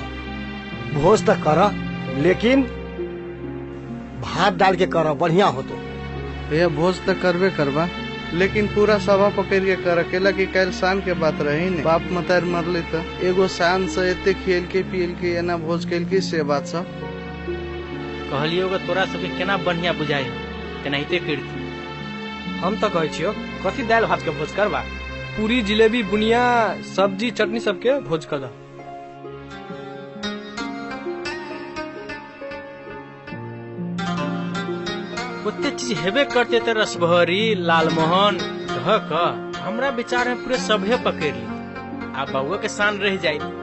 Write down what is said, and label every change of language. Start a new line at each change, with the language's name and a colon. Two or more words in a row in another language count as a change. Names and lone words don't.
Maithili: भोज तो कर लेकिन भात डाल के कर, बढ़िया हो तो। भैया भोज तो करबे करबा लेकिन पूरा सभा पकड़ के कर, अकेला की कल शाम के बात रही ने। बाप मतार मरले तो एगो शान से एते खेल के पियल के एना भोज कैल के से बात सब कहलियो गे तोरा सबके केना बढ़िया बुझाई तेनाहिते करती। हम तो कहै छियो कथी दाल भात के भोज करबा, पूरी जिलेबी बुनिया सब्जी चटनी सबके भोज कर दा। ओते चीज हेबे करते तो रसभरी लालमोहन ढक हमरा विचार में पूरे सभे पकड़ ली आ बउआ के शान रह जाये।